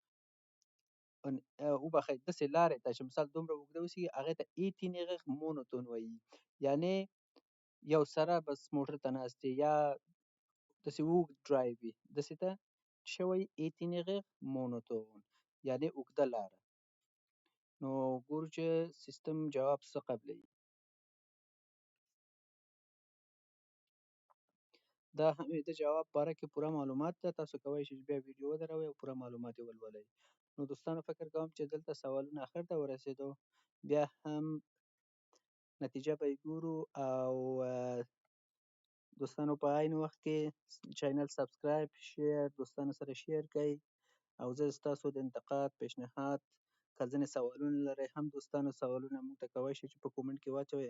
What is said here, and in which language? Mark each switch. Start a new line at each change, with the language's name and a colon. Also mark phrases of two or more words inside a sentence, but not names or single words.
Pashto: وبخښئ داسې لارې ته چې مثال دومره اوږده وسي هغې ته
French: itinéraire monotone
Pashto: وایي یعنې یو سره بس موټر ته ناست یې یا داسې اوږد ډرایو وي داسې ته څه وایي
French: itinéraire monotone
Pashto: یعنې اوږده لاره نو ګورو چې سیستم جواب څه قبلوي. دا هم د جواب باره کې پوره معلومات ده تاسو کولی شئ بیا ویډیو ودروئ او پوره معلومات یې ولولئ. نو دوستانو فکر کوم چې دلته سوالونه اخر ته ورسېدو بیا هم نتیجه به یې ګورو او دوستانو په عین وخت کې
English: channel subscribe share
Pashto: دوستانو سره شیر کړئ او زه ستاسو د انتقاد پیشنهاد که ځینې سوالونه لرئ هم دوستانو سوالونه موږ ته کولی شئ چې په کومنټ کې واچوئ.